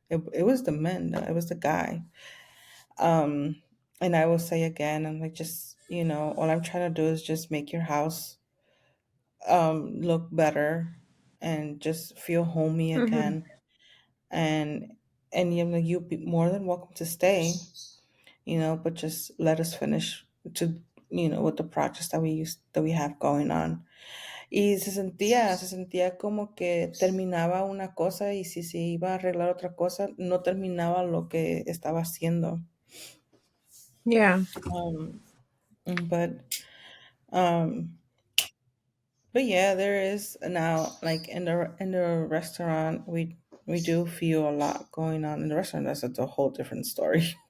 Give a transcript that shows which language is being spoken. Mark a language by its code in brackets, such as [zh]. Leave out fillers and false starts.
[en] It was the men, it was the guy. Um, and I will say again, I'm like, just, all I'm trying to do is just make your house look better and just feel homey Mhm. again. And you be more than welcome to stay, but just let us finish to with the projects that we have going on. [es] Y se sentía como que terminaba una cosa y si se iba a arreglar otra cosa, no terminaba lo que estaba haciendo. [en] Yeah. Um, but um, but yeah, there is now, like, in the restaurant, we do feel a lot going on in the restaurant. That's a whole different story.